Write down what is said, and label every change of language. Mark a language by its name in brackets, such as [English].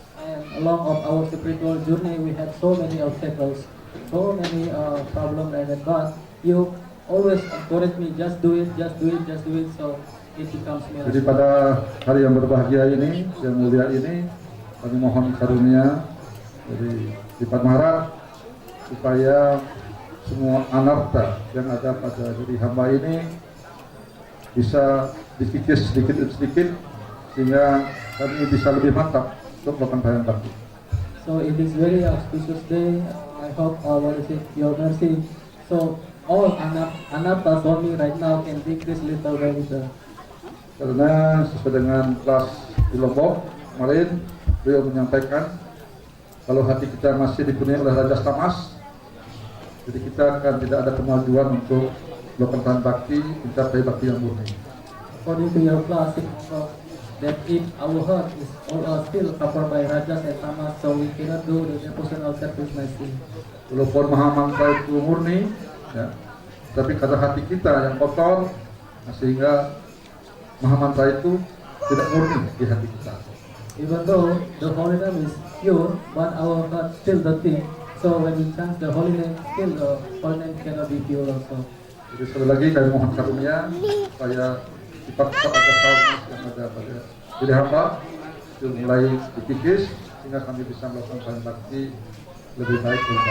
[English] And along of our spiritual journey, we had so many obstacles, so many problems, and but you always encourage me, just do it, so it becomes miracle. [Indonesian] Jadi pada hari yang berbahagia ini, yang mulia ini, kami mohon karunia dari Lipat Maharaj supaya semua anarta yang ada pada diri hamba ini bisa dikikis sedikit demi sedikit sehingga kami bisa lebih mantap untuk melakukan pelayanan bakti. [English] So in this very auspicious day, I hope your mercy. So all anartas on me right now can decrease little by little. [Indonesian] Karena sesuai dengan kelas di Lombok kemarin, beliau menyampaikan kalau hati kita masih dipenuhi oleh rajas tamas, jadi kita akan tidak ada kemajuan untuk melakukan bakti, mencapai bakti yang murni. [English] According to your class, that if our heart is still covered by rajas and tamas, so we cannot do the devotional service nicely. [Indonesian] Walaupun Mahamantra itu murni, ya, tapi karena hati kita yang kotor, nah, sehingga Mahamantra itu tidak murni di hati kita. [English] Even though the holy name is pure, but our heart still dirty. So when we chant the holy name, still the holy name cannot be pure also. [Indonesian] Jadi sekali lagi kami mohon karunia supaya sifat-sifat agasalnis yang ada pada diri hamba itu mulai dikikis sehingga kami bisa melakukan pelayanan bakti lebih baik.